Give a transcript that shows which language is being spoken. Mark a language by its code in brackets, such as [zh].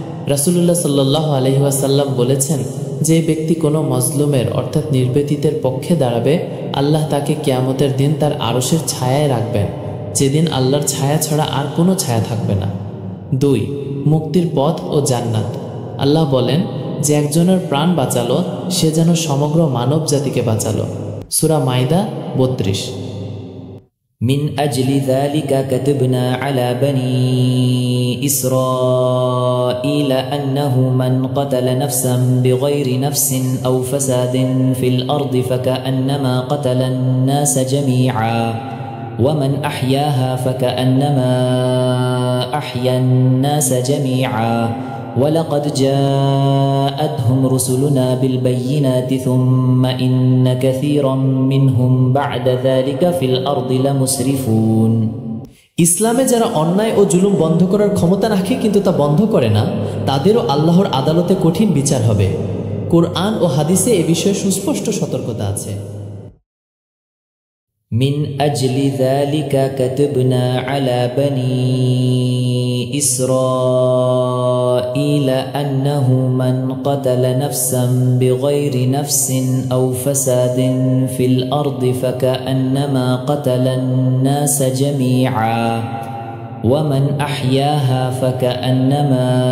[bn] রাসূলুল্লাহ সাল্লাল্লাহু আলাইহি ওয়াসাল্লাম বলেছেন, যে ব্যক্তি কোনো মজলুমের অর্থাৎ নির্যাতিতের পক্ষে দাঁড়াবে আল্লাহ তাকে কিয়ামতের দিন তার আরশের ছায়ায় রাখবেন, যেদিন আল্লাহর ছায়া ছাড়া আর কোনো ছায়া থাকবে না। 2. মুক্তির পথ ও জান্নাত। আল্লাহ বলেন, যে একজনের প্রাণ বাঁচালো সে যেন সমগ্র মানব জাতিকে বাঁচালো। সূরা মাইদা 32। [ar] من أجل ذلك كتبنا على بني إسرائيل أنه من قتل نفسا بغير نفس أو فساد في الأرض فكأنما قتل الناس جميعا ومن أحياها فكأنما أحيا الناس جميعا ولقد جاءتهم رسلنا بالبينات ثم إن كثيرا منهم بعد ذلك في الأرض لمسرفون। [bn] ইসলামে যারা অন্যায় ও জুলুম বন্ধ করার ক্ষমতা রাখে কিন্তু তা বন্ধ করে না, তাদেরও আল্লাহর আদালতে কঠিন বিচার হবে। কোরআন ও হাদিসে এ বিষয়ে সুস্পষ্ট সতর্কতা আছে। [ar] من أجل ذلك كتبنا على بني إسرائيل أنه من قتل نفسا بغير نفس أو فساد في الأرض فكأنما قتل الناس جميعا ومن أحياها فكأنما